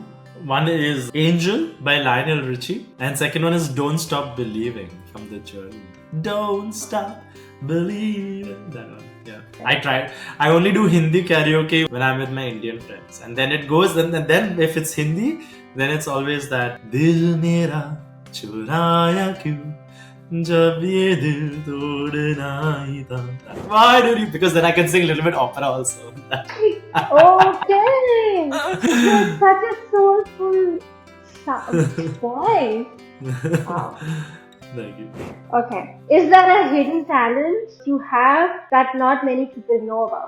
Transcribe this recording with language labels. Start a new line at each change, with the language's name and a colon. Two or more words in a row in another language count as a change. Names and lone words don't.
English: One is Angel by Lionel Richie, and second one is Don't Stop Believing from The Journey. Don't stop believing. That one. Yeah. I try. I only do Hindi karaoke when I'm with my Indian friends, and then it goes. And then if it's Hindi, then it's always that Dil Mera Churaya Kyun.
Hindi: Jab ye dil todna hi tha.
English: Why do you? Because then I can sing a little bit opera also. Okay, you're such a soulful voice. Wow. Thank you. Okay, is there a hidden talent you have that not many people know about?